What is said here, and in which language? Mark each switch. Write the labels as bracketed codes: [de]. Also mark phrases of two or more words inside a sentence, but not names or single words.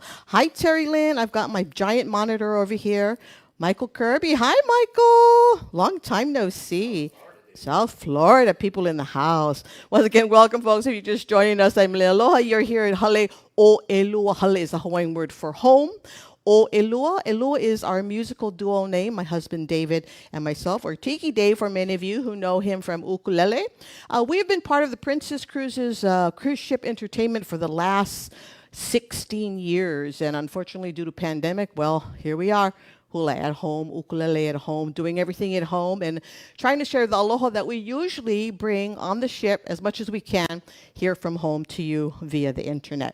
[en] Hi, Terry Lynn. I've got my giant monitor over here. Michael Kirby. Hi, Michael. Long time no see. South Florida people in the house. Once again, welcome, folks. If you're just joining us, I'm Leialoha. You're here at Hale o Elua. Hale is a Hawaiian word for home. O Elua. Elua is our musical duo name, my husband David and myself, or Tiki Dave for many of you who know him from ukulele. We have been part of the Princess Cruises cruise ship entertainment for the last 16 years. And unfortunately, due to pandemic, well, here we are. Hula at home, ukulele at home, doing everything at home, and trying to share the aloha that we usually bring on the ship as much as we can here from home to you via the internet.